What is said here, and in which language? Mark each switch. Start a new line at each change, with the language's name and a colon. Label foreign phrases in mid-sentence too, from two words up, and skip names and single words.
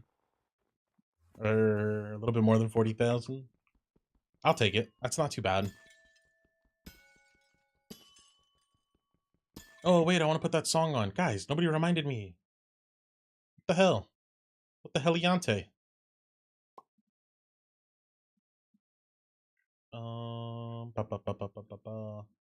English: Or a little bit more than 40,000. I'll take it. That's not too bad. Oh, wait, I want to put that song on. Guys, nobody reminded me. What the hell? What the heliante? Ba, ba, ba, ba, ba, ba, ba.